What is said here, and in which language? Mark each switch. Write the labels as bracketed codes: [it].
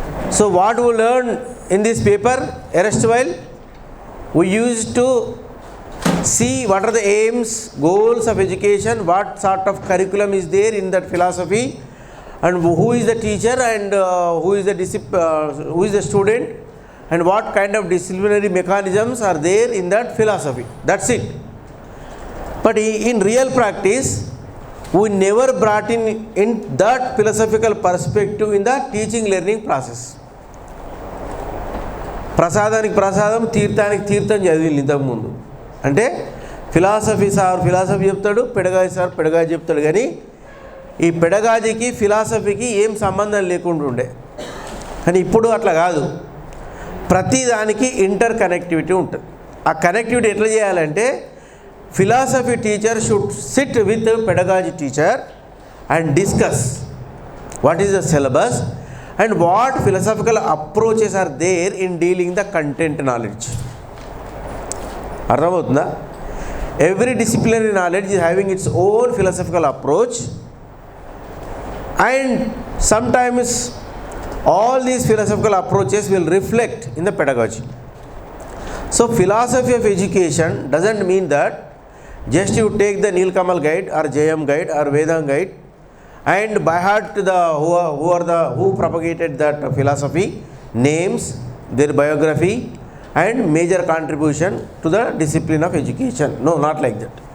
[en] So what we learned in this paper erstwhile, we used to see what are the aims, goals of education, what sort of curriculum is there in that philosophy, and who is the teacher and who is the student, and what kind of disciplinary mechanisms are there in that philosophy. That's it. But in real practice, we never brought in that philosophical perspective in the teaching learning process. [te] ప్రసాదానికి ప్రసాదం, తీర్థానికి తీర్థం చదివింది ఇంతకుముందు. అంటే philosophy sir philosophy చెప్తాడు, pedagogy sir pedagogy చెప్తాడు, కానీ ఈ పెడగాజీకి ఫిలాసఫీకి ఏం సంబంధం లేకుండా ఉండే. కానీ ఇప్పుడు అట్లా కాదు, ప్రతి దానికి ఇంటర్ కనెక్టివిటీ ఉంటుంది. ఆ కనెక్టివిటీ ఎట్లా చేయాలంటే, [en] Philosophy teacher should sit with pedagogy teacher and discuss what is the syllabus and what philosophical approaches are there in dealing the content knowledge. [te] అర్థమవుతుందా? [en] Every disciplinary knowledge is having its own philosophical approach, and sometimes all these philosophical approaches will reflect in the pedagogy. So philosophy of education doesn't mean that just you take the Nilkamal guide or JM guide or Vedant guide and by heart who propagated that philosophy, names, their biography and major contribution to the discipline of education. No, not like that.